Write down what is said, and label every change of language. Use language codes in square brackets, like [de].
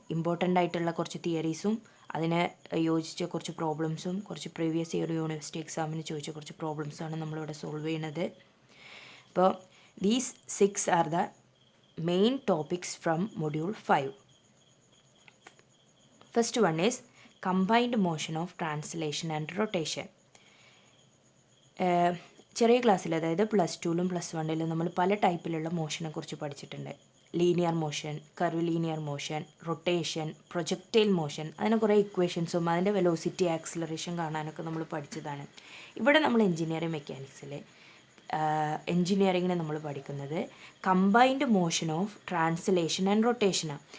[ml] Important ആയിട്ടുള്ള കുറച്ച് തിയറീസും അതിനെ യോജിച്ച കുറച്ച് പ്രോബ്ലംസും കുറച്ച് പ്രീവിയസ് ഇയർ യൂണിവേഴ്സിറ്റി എക്സാമിന് ചോദിച്ച കുറച്ച് പ്രോബ്ലംസാണ് നമ്മളിവിടെ സോൾവ് ചെയ്യുന്നത്. [en] അപ്പോൾ these 6 are the main topics from module 5. First one is combined motion of translation and rotation. [ml] ചെറിയ ക്ലാസ്സിൽ, അതായത് +2ലും +1ലും നമ്മൾ പല ടൈപ്പിലുള്ള മോഷനെ കുറിച്ച് പഠിച്ചിട്ടുണ്ട്. Linear motion, curve linear motion, rotation, projectile motion, അതിന് കുറേ ഇക്വേഷൻസും അതിൻ്റെ വെലോസിറ്റി ആക്സിലറേഷൻ കാണാനൊക്കെ നമ്മൾ പഠിച്ചതാണ്. ഇവിടെ നമ്മൾ എൻജിനീയറിംഗ് മെക്കാനിക്സിൽ എൻജിനീയറിങ്ങിനെ നമ്മൾ പഠിക്കുന്നത് combined motion of translation and റൊട്ടേഷനാണ്.